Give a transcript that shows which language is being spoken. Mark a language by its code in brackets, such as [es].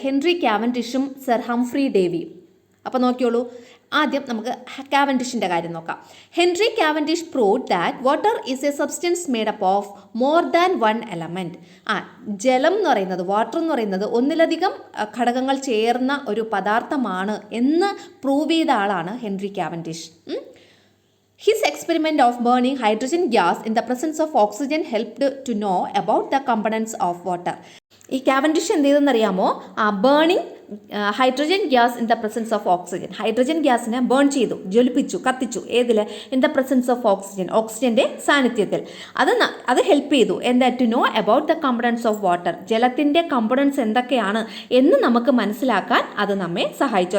[ml] Henry കാവൻഡിഷും sir Humphrey ഡേവിയും. അപ്പോൾ നോക്കിയോളൂ, ആദ്യം നമുക്ക് കാവൻഡിഷിൻ്റെ കാര്യം നോക്കാം. [en] Henry Cavendish proved that water is a substance made up of more than 1 element. [ml] ജലം എന്ന് പറയുന്നത്, വാട്ടർ എന്ന് പറയുന്നത് ഒന്നിലധികം ഘടകങ്ങൾ ചേർന്ന ഒരു പദാർത്ഥമാണ് എന്ന് പ്രൂവ് ചെയ്ത ആളാണ് Henry Cavendish. [en] His experiment of burning hydrogen gas in the presence of oxygen helped to know about the components of water. [ml] ഈ കാവൻഡിഷ് എന്ത് ചെയ്തെന്നറിയാമോ? [en] Burning hydrogen gas in the presence of oxygen. [ml] Hydrogen ഗ്യാസിനെ burn ചെയ്തു, ജ്വലിപ്പിച്ചു, കത്തിച്ചു. ഏതിൽ? [en] in the presence of oxygen, [ml] ഓക്സിജൻ്റെ സാന്നിധ്യത്തിൽ. അത് help ചെയ്തു. എന്താ? [en] To know about the components of water. [ml] ജലത്തിൻ്റെ കമ്പണൻസ് എന്തൊക്കെയാണ് എന്ന് നമുക്ക് മനസ്സിലാക്കാൻ അത് നമ്മെ സഹായിച്ചു.